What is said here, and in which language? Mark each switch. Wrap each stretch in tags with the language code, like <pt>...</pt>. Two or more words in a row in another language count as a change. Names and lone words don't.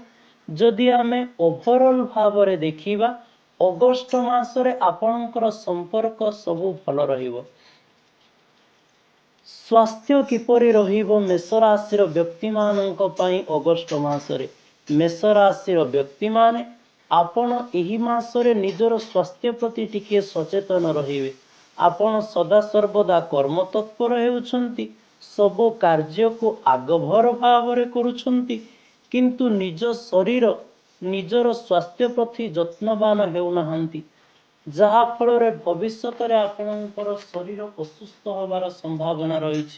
<or>ଯଦି ଆମେ ଓଭରଅଲ ଭାବ ରେ ଦେଖିବା ଅଗଷ୍ଟ ମାସରେ ଆପଣଙ୍କର ସମ୍ପର୍କ ସବୁ ଭଲ ରହିବ। ସ୍ୱାସ୍ଥ୍ୟ କିପରି ରହିବ ମେଷ ରାଶି ବ୍ୟକ୍ତି ମାନଙ୍କ ପାଇଁ ଅଗଷ୍ଟ ମାସରେ। ମେଷ ରାଶି ବ୍ୟକ୍ତି ମାନେ ଆପଣ ଏହି ମାସରେ ନିଜର ସ୍ୱାସ୍ଥ୍ୟ ପ୍ରତି ଟିକେ ସଚେତନ ରହିବେ। ଆପଣ ସଦା ସର୍ବଦା କର୍ମ ତତ୍ପର ହେଉଛନ୍ତି। ସବୁ କାର୍ଯ୍ୟ କୁ ଆଗ୍ରହ ଭାବ ରେ କରୁଛନ୍ତି କିନ୍ତୁ ନିଜ ଶରୀର ନିଜର ସ୍ୱାସ୍ଥ୍ୟ ପ୍ରତି ଯତ୍ନବାନ ହେଉନାହାନ୍ତି ଯାହା ଫଳ ରେ ଭବିଷ୍ୟତ ରେ ଆପଣଙ୍କର ଶରୀର ଅସୁସ୍ଥ ହେବାର ସମ୍ଭାବନା ରହିଛି।</or>